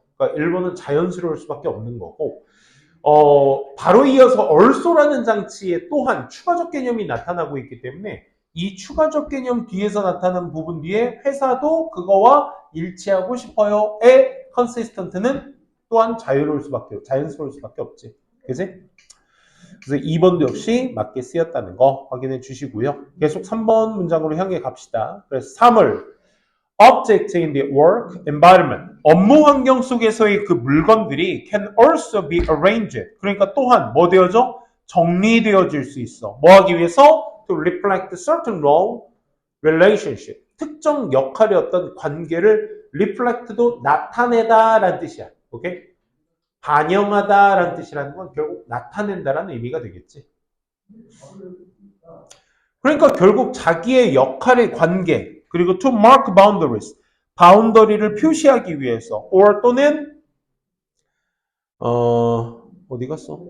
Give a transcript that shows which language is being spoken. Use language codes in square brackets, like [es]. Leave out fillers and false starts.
[ko] 그러니까 1번은 자연스러울 수밖에 없는 거고, 바로 이어서 also라는 장치에 또한 추가적 개념이 나타나고 있기 때문에 이 추가적 개념 뒤에서 나타나는 부분 뒤에 회사도 그거와 일치하고 싶어요의 consistent는 또한 자연스러울 수밖에 없지. 그지? 그래서 2번도 역시 맞게 쓰였다는 거 확인해 주시고요. 계속 3번 문장으로 향해 갑시다. 그래서 3을 [en] object in the work environment. [ko] 업무 환경 속에서의 그 물건들이 [en] can also be arranged. [ko] 그러니까 또한 뭐 되어져? 정리되어질 수 있어. 뭐 하기 위해서? [en] To reflect certain role, relationship. [ko] 특정 역할의 어떤 관계를 reflect도 나타내다라는 뜻이야. 오케이? 반영하다라는 뜻이라는 건 결국 나타낸다라는 의미가 되겠지. 그러니까 결국 자기의 역할의 관계, 그리고 [en] to mark boundaries, [ko] 바운더리를 표시하기 위해서, or 또는 어디 갔어?